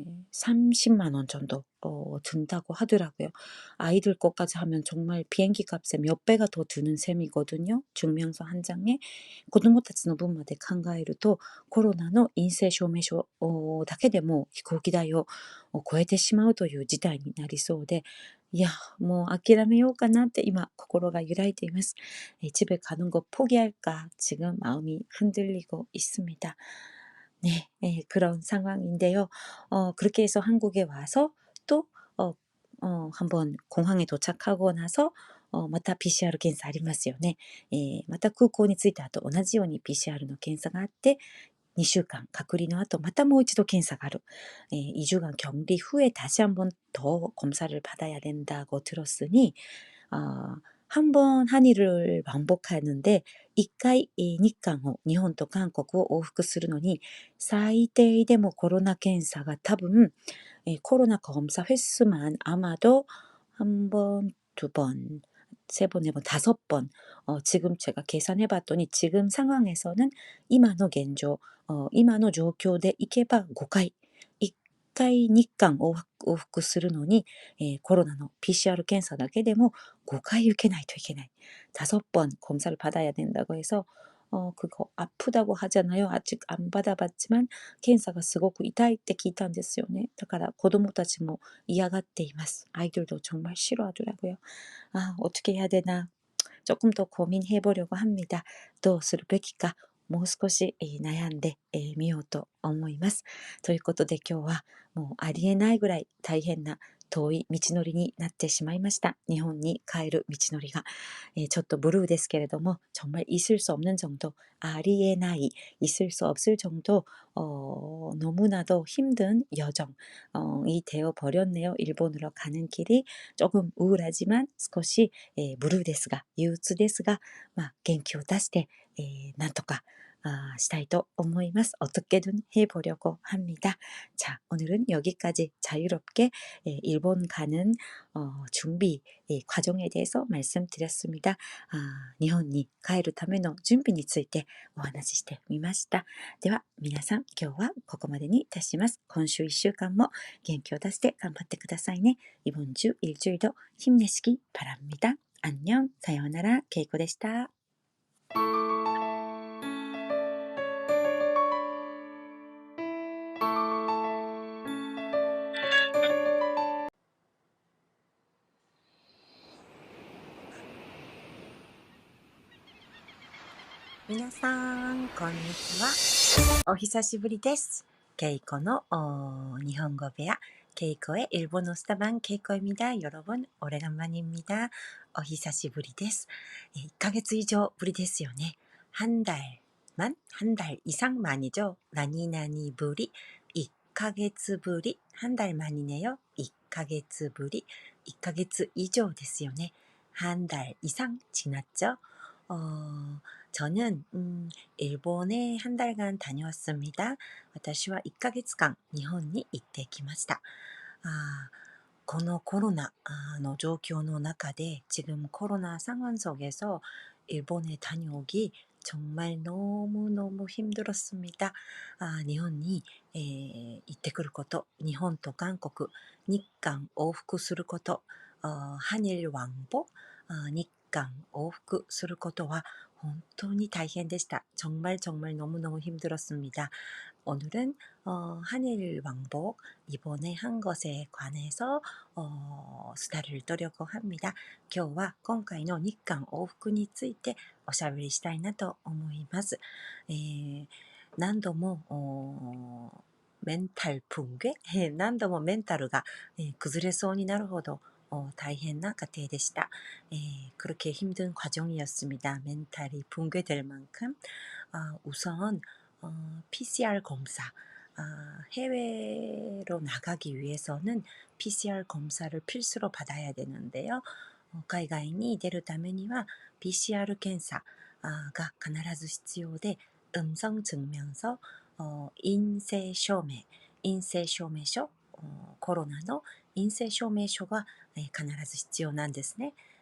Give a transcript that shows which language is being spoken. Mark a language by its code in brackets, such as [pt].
[ko] 30만 원 정도 든다고 하더라고요. 아이들 것까지 하면 정말 비행기 값에 몇 배가 더 드는 셈이거든요. 증명서 한 장에. [ja] 子供たちの分まで考えると、コロナの陰性証明書だけでも飛行機代を超えてしまうという事態になりそうで、いや、もう諦めようかなって今心が揺らいでいます。 [ko] 집에 가는 거 포기할까 지금 마음이 흔들리고 있습니다. 네, 그런 상황인데요. 그렇게 해서 한국에 와서 또 한번 공항에 도착하고 나서 [ja] また PCR 検査ありますよね。また空港に着いた後同じように PCR の検査があって、 2週間 隔離の後またもう一度検査がある。 [ko] 2주간 격리 후에 다시 한번 더 검사를 받아야 된다고 들었으니, 한 번 한일을 반복하는데 [ja] 1回 日韓を 日本と韓国を往復するのに最低でもコロナ検査が多分 [ko] 코로나 검사 횟수만 아마도 한 번, 두 번, 세 번, 네 번, 5번. 지금 제가 계산해 봤더니 지금 상황에서는 [ja] 今の現状, 今の状況でいけば 5回. 1回 日韓往復するのに、コロナの PCR 検査だけでも 5回受けないといけない. [ko] 5번 검사를 받아야 된다고 해서 그거 아프다고 하잖아요. 아직 안 받아봤지만 [ja] 検査が すごく 痛いって聞いたんですよね。だから子供たちも嫌がっています。 [ko] 아이들도 정말 싫어하더라고요. 아, 어떻게 해야 되나. 조금 더 고민해 보려고 합니다. [ja] どうするべきかもう少し悩んでみようと思います。ということで今日はもうありえないぐらい大変な遠い道のりになってしまいました。日本に帰る道のりが、ちょっとブルーですけれども [ko] 정말 있을 수 없는 정도, 아리에나이, 있을 수 없을 정도 너무나도 힘든 여정이 되어 버렸네요. 일본으로 가는 길이 조금 우울하지만 [ja] 少しブルーですが、憂鬱ですが、元気を出して、なんとかしたいと思います. [ko] 어떻게든 해보려고 합니다. 자, 오늘은 여기까지 자유롭게 일본 가는 준비 과정에 대해서 말씀드렸습니다. [ja] 日本に帰るための準備についてお話ししてみました. では皆さん今日はここまでにいたします.今週1週間も元気を出して頑張ってくださいね. [ko] 이번 주 일주일도 힘내시기 바랍니다. 안녕, 사요나라, 케이코でした。 [ja] 皆さん、こんにちは。お久しぶりです。ケイコの日本語部屋、 [ko] ケイコ의 일본어 스타방 케이코입니다. 여러분, 오래간만입니다. [ja] お久しぶりです。 1ヶ月以上ぶりですよね。 [ko] 한 달만? 한 달 이상 만이죠. 나니나니 부리, [ja] 1ヶ月ぶり, [ko] 한 달 만이네요. [ja] 1ヶ月ぶり, 1ヶ月以上ですよね. [ko] 한 달 이상 지났죠. 저는 일본에 한 달간 다녀왔습니다. [ja] 私は1ヶ月間日本に行ってきました。このコロナの状況の中で [ko] 지금 코로나 상황 속에서 일본에 다녀오기 정말 너무너무 힘들었습니다. [ja] 日本に、行ってくること、日本と韓国、日韓往復すること、 [ko] 한일 왕복, [ja] 日韓往復することは本当に大変でした. [ko] 정말 너무너무 힘들었습니다. 오늘은 한일 왕복 이번에 한 것에 관해서 수다를 떨려고 합니다. [ja] 今日は今回の日韓往復についておしゃべりしたいなと思います。何度もメンタル붕괴何度もメンタルが崩れそうになるほど大変な過程でした. [ko] 그렇게 힘든 과정이었습니다. 멘탈이 붕괴될 만큼. 우선 PCR 검사, 해외로 나가기 위해서는 PCR 검사를 필수로 받아야 되는데요. [ja] 海外に出るためには PCR検査が必ず必要で、 [ko] 음성 증명서, [ja] 陰性証明、陰性証明書、コロナの陰性証明書が必ず必要なんですね.